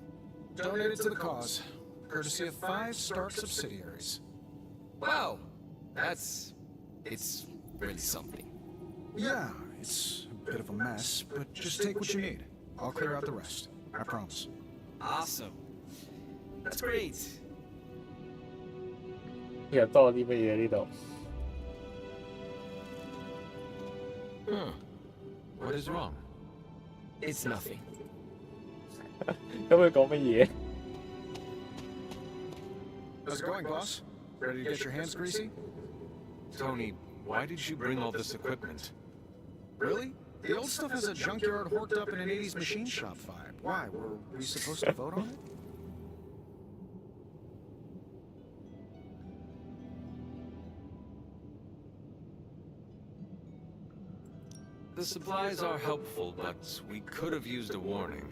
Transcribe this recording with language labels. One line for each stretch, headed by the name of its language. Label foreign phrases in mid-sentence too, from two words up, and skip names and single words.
English: Donated to the cause, courtesy of 5 Stark subsidiaries. Wow. It's really something. Yeah, it's a bit of a mess, but just take what you need. I'll clear out the rest. I promise. Awesome. That's great.
Cantonese: 又多啲乜嘢呢度？
English: What is wrong? It's nothing.
Cantonese: 咁佢講乜嘢？
English: How's it going, boss? Ready to get your hands greasy? Tony, why did you bring all this equipment? Really? The old stuff has a junkyard horked up in an 80s machine shop vibe. Why? Were we supposed to vote on it? The supplies are helpful, but we could have used a warning.